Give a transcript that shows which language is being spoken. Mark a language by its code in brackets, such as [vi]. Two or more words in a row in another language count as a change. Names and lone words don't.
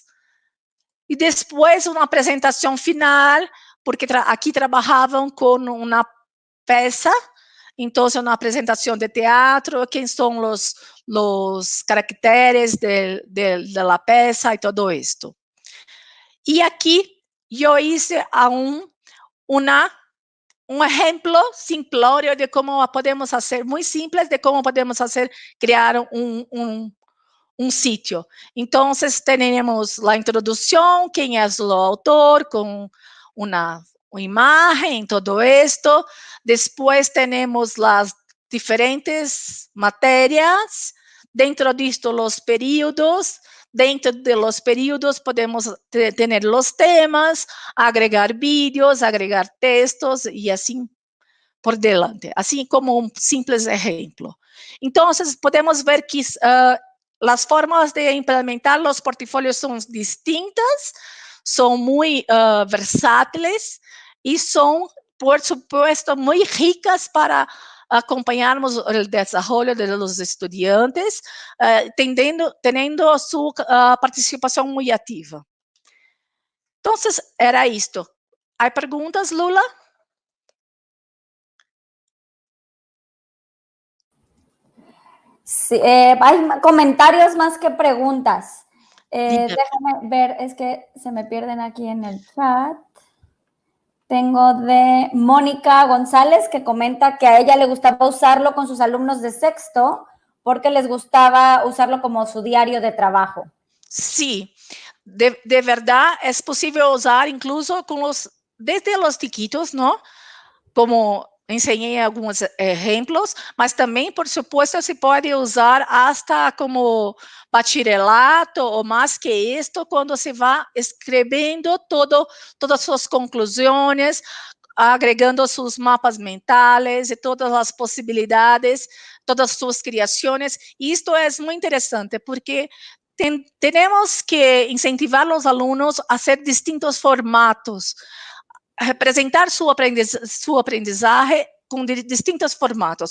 [pt] E depois uma apresentação final, porque aqui trabalhavam com uma peça, então uma apresentação de teatro, quem são os caracteres da peça e tudo isto. E aqui eu [es] hice aún [pt] um exemplo simplório de como podemos fazer, muito simples, de como podemos fazer, criar um sítio. Então, temos a introdução, quem é o autor, com uma imagem, todo isto. Depois, temos as diferentes matérias. Dentro disto, os períodos. [es] Dentro de los períodos podemos tener los temas, agregar vídeos, agregar textos y así por delante, así como un simple ejemplo. Entonces, podemos ver que las formas de implementar los portafolios son distintas, son muy versátiles y son, por supuesto, muy ricas para [pt] acompanharmos o desenvolvimento [es] de los estudiantes, [pt] tendo sua participação muito ativa. Então, era isto. Há perguntas, Lula? [es] Sí, hay comentarios más que preguntas. Déjame ver, es que se me pierden aquí en el chat. Tengo de Mónica González, que comenta que a ella le gustaba usarlo con sus alumnos de sexto porque les gustaba usarlo como su diario de trabajo. Sí, de verdad es posible usar incluso desde los chiquitos, ¿no? Como enseñé algunos ejemplos, [pt] mas também, [es] por supuesto, [pt] se pode usar [es] hasta como bachillerato [pt] ou mais que isto, quando se vai escrevendo todas suas conclusões, agregando seus mapas mentais e todas as possibilidades, todas suas criações. E isto é muito interessante, porque temos que incentivar os alunos a ser distintos formatos, representar sua aprendizagem com distintos formatos.